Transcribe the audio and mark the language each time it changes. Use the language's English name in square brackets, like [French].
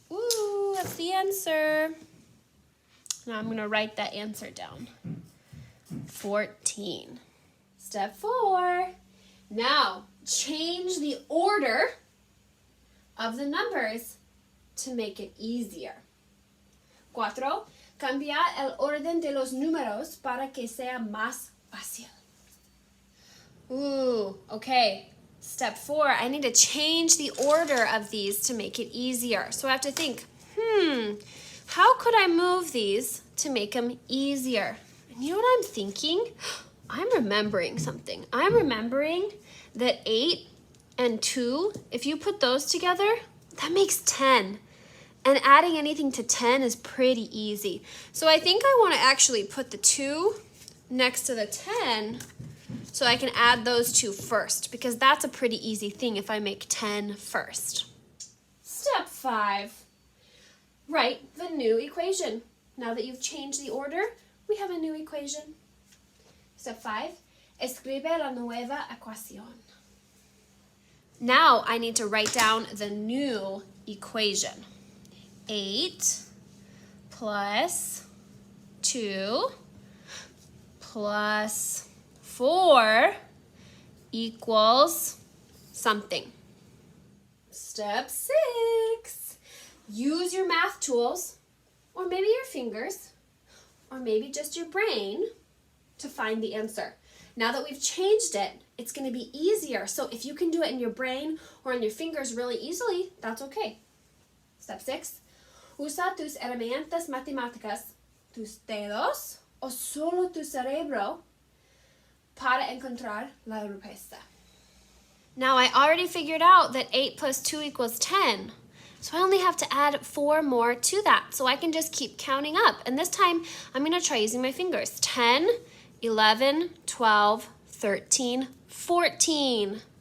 [English] Ooh, that's the answer. Now I'm going to write that answer down. 14. Step 4. Now, change the order of the numbers to make it easier. 4. [Spanish] Cambiar el orden de los números para que sea más fácil. [English] Ooh, okay. Step 4, I need to change the order of these to make it easier. So I have to think, how could I move these to make them easier? And you know what I'm thinking? I'm remembering something. I'm remembering that 8 and 2, if you put those together, that makes 10. And adding anything to 10 is pretty easy. So I think I want to actually put the 2 next to the 10 so I can add those 2 first, because that's a pretty easy thing if I make 10 first. Step 5. Write the new equation. Now that you've changed the order, we have a new equation. Step 5. [Spanish] Escribe la nueva ecuación. [English] Now I need to write down the new equation. 8 plus 2 plus 4 equals something. Step 6. Use your math tools, or maybe your fingers, or maybe just your brain to find the answer. Now that we've changed it, it's going to be easier. So if you can do it in your brain or in your fingers really easily, that's okay. Step 6. [Spanish] Usa tus herramientas matemáticas, tus dedos o solo tu cerebro para encontrar la respuesta. [English] Now I already figured out that 8 plus 2 equals 10. So I only have to add 4 more to that. So I can just keep counting up. And this time I'm going to try using my fingers. 10, 11, 12, 13, 14.